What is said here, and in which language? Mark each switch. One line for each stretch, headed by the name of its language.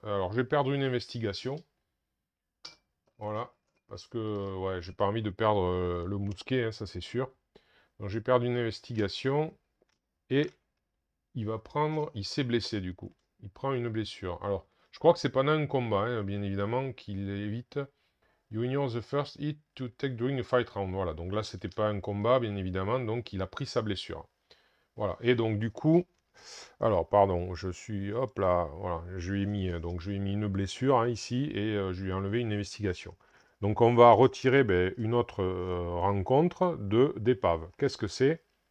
French: Alors, je vais perdre une investigation. Voilà. Parce que, ouais, j'ai pas envie de perdre le mousquet, hein, ça c'est sûr. Donc, je vais perdre une investigation. Et il va prendre... Il s'est blessé, du coup. Il prend une blessure. Alors, je crois que c'est pendant un combat, hein, bien évidemment, qu'il évite...
English: You ignore the first hit to take during a fight round.
French: Voilà, donc là, c'était pas un combat, bien évidemment, donc il a pris sa blessure. Voilà, et donc du coup, alors, pardon, je suis, hop là, voilà, je lui ai mis une blessure hein, ici, et je lui ai enlevé une investigation. Donc on va retirer une autre rencontre d'épave. Qu'est-ce que c'est?